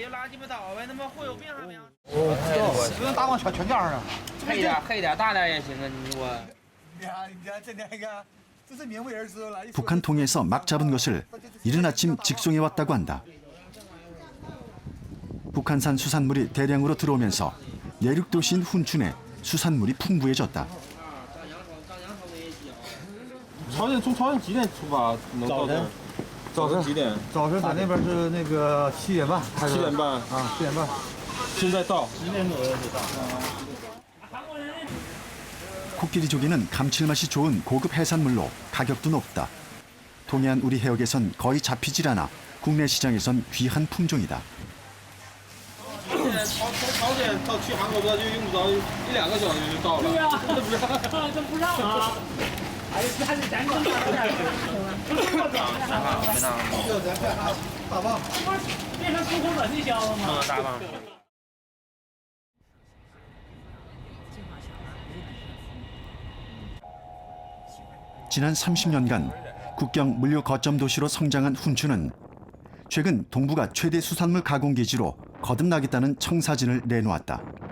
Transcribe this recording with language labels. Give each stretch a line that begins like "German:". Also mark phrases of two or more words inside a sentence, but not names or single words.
Korean: 북한 통에서 막 잡은 것을 이른 아침 직송해 왔다고 한다. 북한산 수산물이 대량으로 들어오면서 내륙 도시인 훈춘에 수산물이 풍부해졌다.
Chinese: 从朝鲜几点出发能到这儿？早晨几点？早晨咱那边是那个7点半。 7点半啊，7点半。现在到。
Korean: 코끼리 조개는 감칠맛이 좋은 고급 해산물로 가격도 높다. 동해안 우리 해역에선 거의 잡히질 않아 국내 시장에선 귀한 품종이다.
Chinese: 朝鲜到去韩国就用不着1-2个小时就到了。对呀，这不让啊！哎呀，还是咱更大点。大棒，变成出口转内销了吗？大棒。
Korean: 지난 30년간 국경 물류 거점 도시로 성장한 훈춘은 최근 동북아 최대 수산물 가공기지로 거듭나겠다는 청사진을 내놓았다.